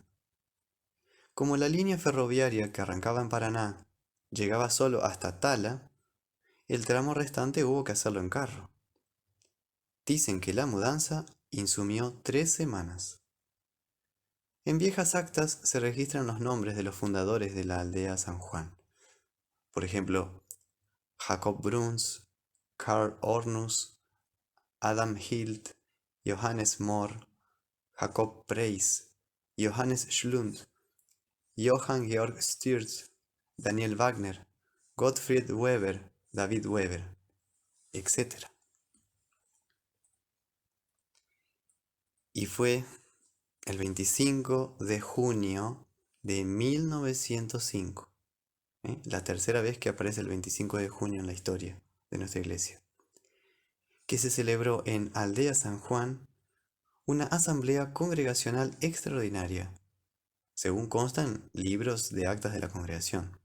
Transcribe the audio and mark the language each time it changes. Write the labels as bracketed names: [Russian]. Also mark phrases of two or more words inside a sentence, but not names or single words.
[Spanish] Como la línea ferroviaria que arrancaba en Paraná llegaba solo hasta Tala, el tramo restante hubo que hacerlo en carro. Dicen que la mudanza insumió 3 semanas. En viejas actas se registran los nombres de los fundadores de la aldea San Juan. Por ejemplo, Jacob Bruns, Karl Ornus, Adam Hild, Johannes Mohr, Jacob Preis, Johannes Schlund, Johann Georg Sturz, Daniel Wagner, Gottfried Weber, David Weber, etc. Y fue el 25 de junio de 1905, la tercera vez que aparece el 25 de junio en la historia de nuestra iglesia, que se celebró en Aldea San Juan una asamblea congregacional extraordinaria, según constan libros de actas de la congregación.